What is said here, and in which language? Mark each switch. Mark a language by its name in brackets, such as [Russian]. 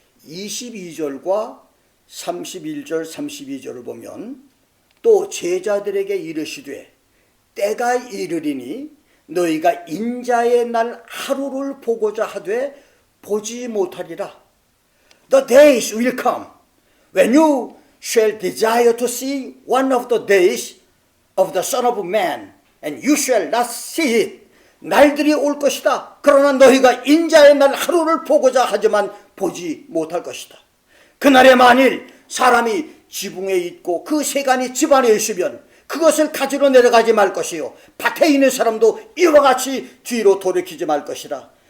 [Korean] 22절과 31절 32절을 보면, 또 제자들에게 이르시되 때가 이르리니 너희가 인자의 날 하루를 보고자 하되 보지 못하리라. [English] The days will come when you shall desire to see one of the days of the Son of Man, and you shall not see it. [Korean] 날들이 올 것이다. 그러나 너희가 인자의 날 하루를 보고자 하지만 보지 못할 것이다. 그날에 만일 사람이 지붕에 있고 그 세간이 집안에 있으면 그것을 가지러 내려가지 말 것이요, 밭에 있는 사람도 이와 같이 뒤로 돌이키지 말 것이라.